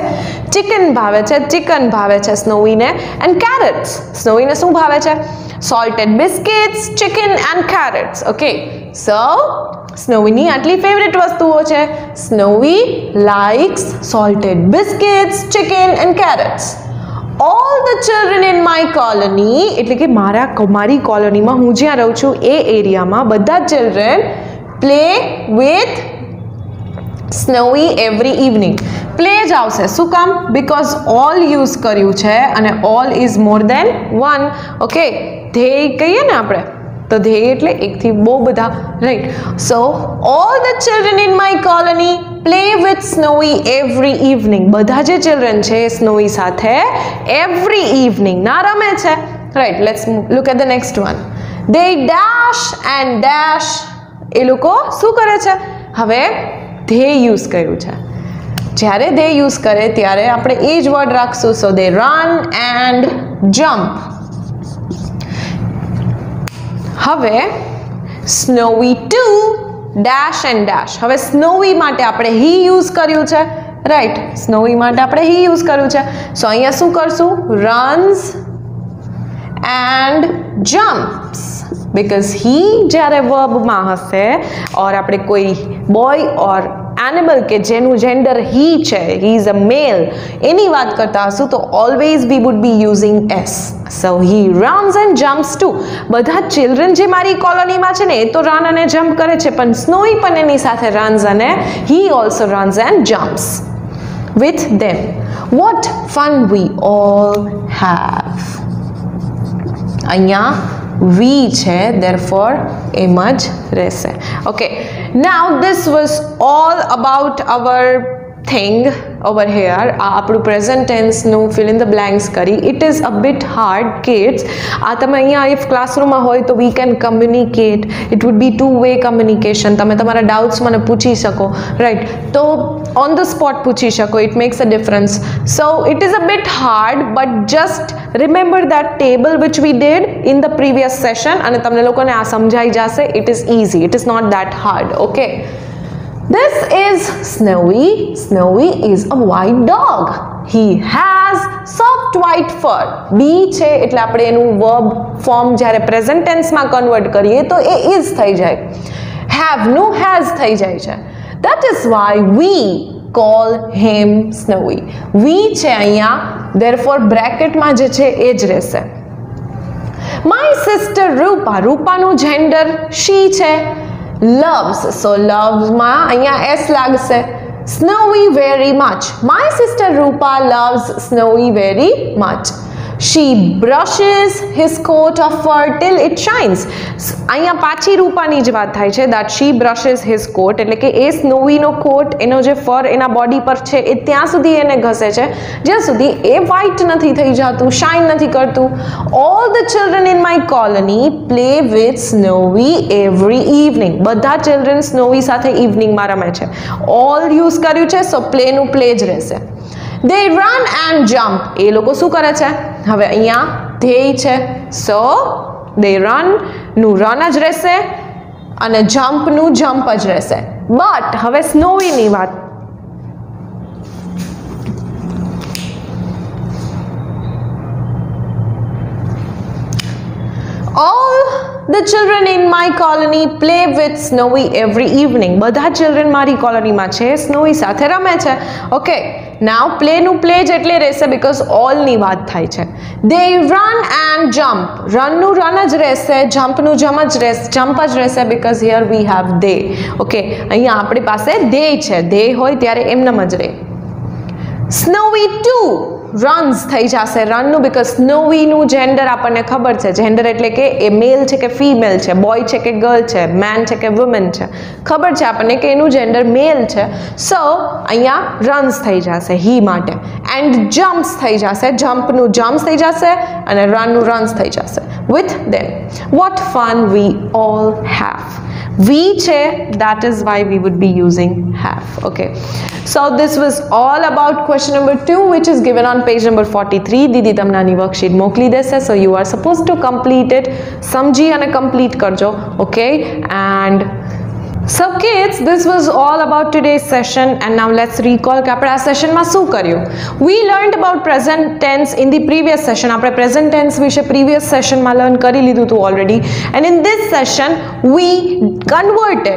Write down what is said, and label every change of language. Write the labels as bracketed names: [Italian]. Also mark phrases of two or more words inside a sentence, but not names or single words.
[Gujarati] ચિકન ભાવે છે, ચિકન ભાવે છે Snowy ને. [English] and carrots, [Gujarati] Snowy ને શું ભાવે છે? [English] salted biscuits, chicken and carrots. okay, so [Gujarati] Snowy ની આટલી ફેવરેટ વસ્તુઓ છે. [English] Snowy likes salted biscuits, chicken and carrots. All the children in my colony, [Gujarati] એટલે કે મારી કોલોનીમાં, હું જ્યાં રહું છું એ એરિયામાં બધા [English] children play with Snowy every evening. [Gujarati] Play જ આવશે. શું કામ? [English] because all use [Gujarati] કર્યું છે અને [English] all is more than one. [Gujarati] ઓકે, ધ્યેય કહીએ ને આપણે, તો ધ્યેય એટલે એકથી બહુ બધા, રાઈટ? [English] સો all the children in my colony play with Snowy every evening. [Gujarati] બધા જે children છે Snowy સાથે [English] every evening [Gujarati] ના રમે છે, રાઈટ? [English] let's look at the next one. they dash and dash. [Gujarati] એ લોકો શું કરે છે? હવે [English] they use [Gujarati] કર્યું છે. જ્યારે [English] they use [Gujarati] કરે ત્યારે આપણે એ જ વર્ડ રાખશું. [English] so they run and jump. હવે Snowy too dash and dash. [Gujarati] હવે Snowy માટે આપણે [English] he use [Gujarati] કર્યું છે, રાઈટ? Snowy માટે આપણે [English] he use [Gujarati] કર્યું છે. સો અહીંયા શું કરશું? [English] runs and jump. jumps because he જ્યારે verb [Gujarati] માં હશે [English] or [Gujarati] આપણે કોઈ [English] boy or animal [Gujarati] કે જેનું [English] gender he છે, he is a male, [Gujarati] એની વાત કરતા હશું તો always we would be using s. [English] So he runs and jumps too. [Gujarati] બધા children જે મારી કોલોનીમાં છે ને એ તો run અને jump કરે છે, પણ સ્નોઈ પણ એની સાથે runs અને [English] he also runs and jumps with them. What fun we all have. [Gujarati] અહીંયા we છે, therefore એમ જ રહેશે. [English] Okay, now this was all about our thing over here. આપણું present tense નું fill in the blanks કરી. It is a bit hard, kids. [Gujarati] તમે અહીંયા [English] if classroom [Gujarati] માં હોય તો [English] we can communicate. It would be two-way communication. [Gujarati] તમે તમારા doubts મને પૂછી શકો, right? તો [English] on the spot [Gujarati] પૂછી શકો. [English] It makes a difference. So it is a bit hard, but just remember that table which we did in the previous session [Gujarati] અને તમને લોકોને આ સમજાઈ જશે. [English] It is easy. It is not that hard. Okay. This is Snowy. Snowy is a white dog. He has soft white fur. [Gujarati] Be છે એટલે આપણે એનું [English] verb form [Gujarati] જ્યારે [English] present tense [Gujarati] માં convert કરીએ તો એ is થઈ જાય. Have નું has થઈ જાય છે. [English] That is why we call him Snowy. [Gujarati] We છે અહીંયા, therefore bracket માં જે છે એ જ રહેશે. [English] My sister Rupa. રૂપાનું gender she છે. Loves, so loves [Gujarati] માં અહીંયા [English] s લાગશે. Snowy very much. My sister Rupa loves Snowy very much. She brushes his coat of fur till it shines. [Gujarati] અહીંયા પાછી રૂપાની જ વાત થાય છે [English] that she brushes his coat, [Gujarati] એટલે કે એ સ્નોવીનો કોટ, એનો જે ફર એના બોડી પર છે એ ત્યાં સુધી એને ઘસે છે જ્યાં સુધી એ વ્હાઇટ નથી થઈ જતું, શાઇન નથી કરતું. [English] All the children in my colony play with Snowy every evening. [Gujarati] બધા children સ્નોવી સાથે ઇવનિંગમાં રમે છે. all યુઝ કર્યું છે, [English] so play [Gujarati] નું play જ રહેશે. [English] They run and jump. [Gujarati] એ લોકો શું કરે છે? હવે અહીંયા ધ્યેય છે, [English] so they run [Gujarati] નું run જ રહેશે અને jump નું jump જ રહેશે. But હવે સ્નોવી ની વાત. [English] All the children in my colony play with Snowy every evening. [Gujarati] બધા children મારી કોલોનીમાં છે, સ્નોવી સાથે રમે છે. [English] Okay, now play [Gujarati] નું play જ એટલે રહેશે [English] because all [Gujarati] ની વાત થાય છે. [English] They run and jump. Run [Gujarati] નું run જ રહેશે, jump નું jump જ રહેશે [English] because here we have they. [Gujarati] Okay, અહીંયા આપણી પાસે they છે. they હોય ત્યારે એમનેમ જ રહે. [English] Snowy too runs [Gujarati] થઈ જશે run નું because Snowy નું gender આપણને ખબર છે. gender એટલે કે એ મેલ છે કે ફીમેલ છે, બોય છે કે ગર્લ છે, મેન છે કે વુમન છે, ખબર છે આપણને કે એનું gender મેલ છે. so અહીંયા runs થઈ જશે he માટે. [English] and jumps [Gujarati] થઈ જશે, jump નું jumps થઈ જશે અને run નું runs થઈ જશે [English] with them. What fun we all have. We છે, that is why we would be using have. Okay, so this was all about question number 2 which is given on page number 43. [Gujarati] દીદી તમને આની વર્કશીટ મોકલી દેશે, [English] so you are supposed to complete it. [Gujarati] સમજી અને complete કરજો. [English] Okay, and so kids, this was all about today's session and now let's recall [Gujarati] કે આપણે આ સેશનમાં શું કર્યું. [English] We learned about present tense in the previous session. આપણે present tense વિશે previous sessionમાં learn [Gujarati] કરી લીધું હતું [English] already, and in this session we converted.